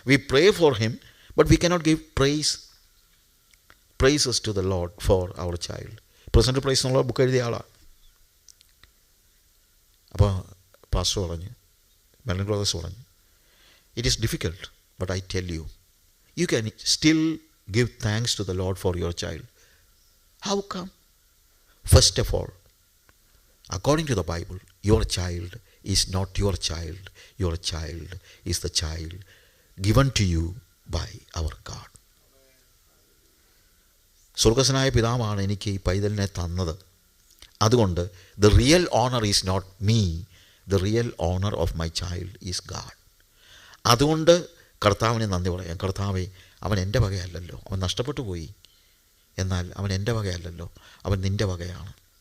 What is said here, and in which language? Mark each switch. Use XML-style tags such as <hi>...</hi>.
<en>We pray for him but we cannot give praises to the Lord for our child.</en> <ml>Present price എന്നുള്ള book എഴുതിയ ആളാണ്. അപ്പോൾ pastor പറഞ്ഞു, Merlin ക്ലോതേഴ്സ് പറഞ്ഞു,</ml> <en>It is difficult but I tell you, you can still give thanks to the Lord for your child. How come? First of all, according to the Bible, your child is not your child. Your child is the child given to you by our God.</en> <ml>സ്വർഗസ്വനായ പിതാവാണ് എനിക്ക് ഈ പൈതലിനെ തന്നത്. അതുകൊണ്ട്</ml> <en>the real honor is not me. The real honor of my child is God.</en> <ml>അതുകൊണ്ട് കർത്താവിനെ നന്ദി പറയാം. കർത്താവേ, അവൻ എൻ്റെ വകയല്ലല്ലോ, അവൻ നഷ്ടപ്പെട്ടു പോയി, എന്നാൽ അവൻ എൻ്റെ വകയല്ലല്ലോ, അവൻ നിൻ്റെ വകയാണ്.</ml>